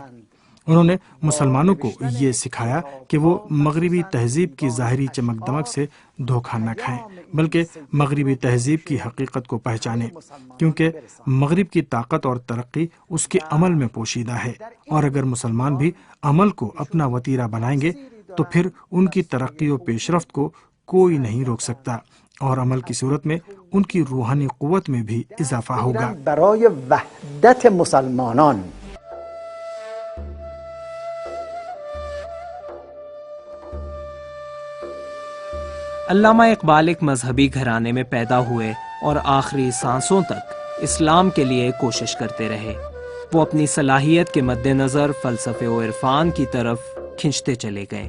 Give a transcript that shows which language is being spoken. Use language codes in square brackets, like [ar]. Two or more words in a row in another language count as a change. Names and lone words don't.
[ur] انہوں نے مسلمانوں کو یہ سکھایا کہ وہ مغربی تہذیب کی ظاہری چمک دمک سے دھوکہ نہ کھائیں، بلکہ مغربی تہذیب کی حقیقت کو پہچانیں، کیونکہ مغرب کی طاقت اور ترقی اس کے عمل میں پوشیدہ ہے، اور اگر مسلمان بھی عمل کو اپنا وتیرہ بنائیں گے تو پھر ان کی ترقی و پیش رفت کو کوئی نہیں روک سکتا، اور عمل کی صورت میں ان کی روحانی قوت میں بھی اضافہ ہوگا۔ [fa] برای وحدت مسلمانان [ur] علامہ اقبال ایک مذہبی گھرانے میں پیدا ہوئے اور آخری سانسوں تک اسلام کے لیے کوشش کرتے رہے۔ وہ اپنی صلاحیت کے مد نظر فلسفے و عرفان کی طرف کھنچتے چلے گئے۔